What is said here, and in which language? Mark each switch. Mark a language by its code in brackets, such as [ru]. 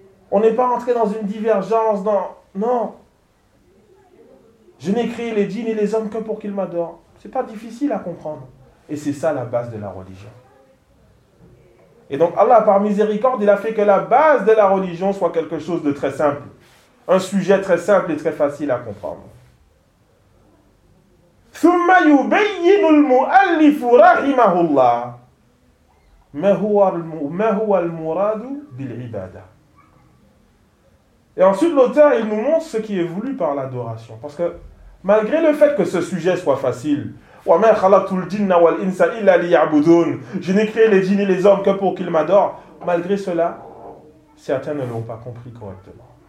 [fr] On n'est pas entré dans une divergence dans non. Je n'ai créé les djinns et les hommes que pour qu'ils m'adorent. C'est pas difficile à comprendre et c'est ça la base de la religion. Et donc Allah par miséricorde, il a fait que la base de la religion soit quelque chose de très simple, un sujet très simple et très facile à comprendre. [ar] ثم يبين المؤلف رحمه الله ما هو المراد بالعبادة. [fr] Et ensuite l'auteur il nous montre ce qui est voulu par l'adoration, parce que malgré le fait que ce sujet soit facile, [ar] wa ma khalaqtu al-jinna wal insa illa liya'budun, [fr] je n'ai créé les djinns et les hommes que pour qu'ils m'adorent, malgré cela certains ne l'ont pas compris correctement.